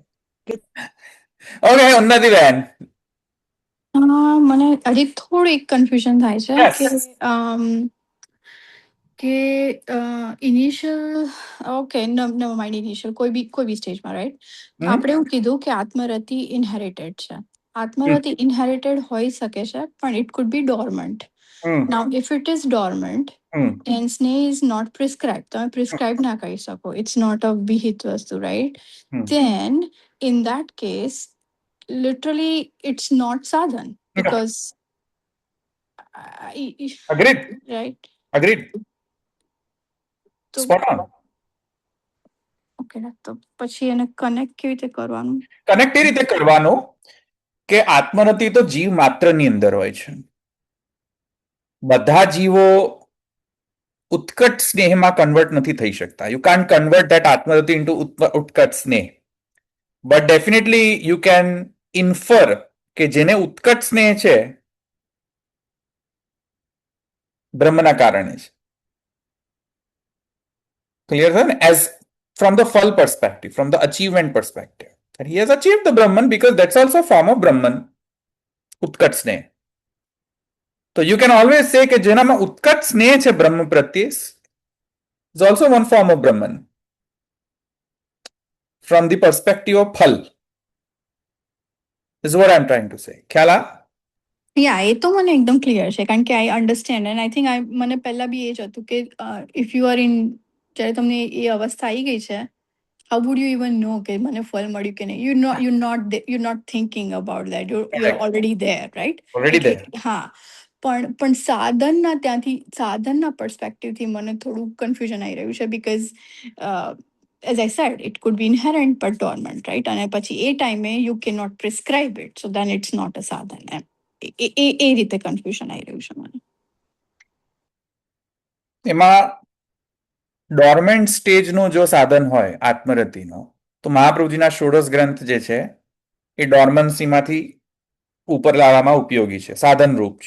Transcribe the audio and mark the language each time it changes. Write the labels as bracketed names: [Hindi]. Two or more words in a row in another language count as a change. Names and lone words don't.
[Gujarati] મને હજી થોડું એક કન્ફ્યુઝન થાય છે કે ઇનિશિયલ, [English] okay, never mind, [Gujarati] ઇનિશિયલ કોઈ બી સ્ટેજમાં, રાઈટ? આપણે એવું કીધું કે આત્મરતિ ઇનહેરિટેડ છે. આત્મરતિ ઇનહેરિટેડ હોઈ શકે છે, પણ [English] it could be dormant. Now, if it is dormant, then sneh is not prescribed. [Gujarati] તમે prescribed ના કહી શકો. [English] It's not a [Gujarati] વિહિત વસ્તુ, [English] right? Then, in that case, literally, it's not sadhan because, Agreed. right? Agreed. [Gujarati] તો [English] Spot on. [Gujarati] ઓકે, તો પછી એને કનેક્ટ કેવી રીતે કરવાનું? કનેક્ટ એ રીતે કરવાનું કે આત્મરતિ તો જીવ માત્રની અંદર હોય છે. બધા જીવો ઉત્કટ સ્નેહમાં કન્વર્ટ નથી થઈ શકતા. [English] you can't convert that [Gujarati] આત્મરતિ ઇન્ટુ ઉત્કટ સ્નેહ, [English] but definitely you can infer [Gujarati] કે જેને ઉત્કટ સ્નેહ છે બ્રહ્મના કારણે છે. ક્લિયર છે ને? [English] એઝ from the Phal perspective, from the achievement perspective, that he has achieved the Brahman because that's also a form of Brahman, [Gujarati] ઉત્કટ સ્નેહ. [English] So you can always say [Gujarati] કે જેનામાં ઉત્કટ સ્નેહ છે બ્રહ્મ પ્રત્યે [English] is also one form of Brahman from the perspective of Phal. This is what I'm trying to say. [Gujarati] ખ્યાલ આ? યા, એ તો મને એકદમ ક્લિયર છે, કારણ કે [English] I understand, and I think [Gujarati] મને પહેલા બી એ જ હતું કે [English] if you are in, [Gujarati] જ્યારે તમને એ અવસ્થા આવી ગઈ છે, [English] how would you even know [Gujarati] કે મને ફળ મળ્યું કે નહીં? [English] you're not thinking about that, you're already there, right? Already there. [Gujarati] હા, પણ સાધનના પર્સપેક્ટિવથી મને થોડું કન્ફ્યુઝન આવી રહ્યું છે, [English] because as I said, it could be inherent but dormant, right? [Gujarati] અને પછી એ ટાઈમે [English] you cannot prescribe it, so then it's not a sadhan. [Gujarati] એ રીતે કન્ફ્યુઝન આવી રહ્યું છે મને. એમાં ડોર્મેન્ટ સ્ટેજનું જો સાધન હોય આત્મરતિનો, તો મહાપ્રભુજીના ષોડશ ગ્રંથ જે છે એ ડોર્મન્સીમાંથી ઉપર લાવવામાં ઉપયોગી છે, સાધન રૂપ છે.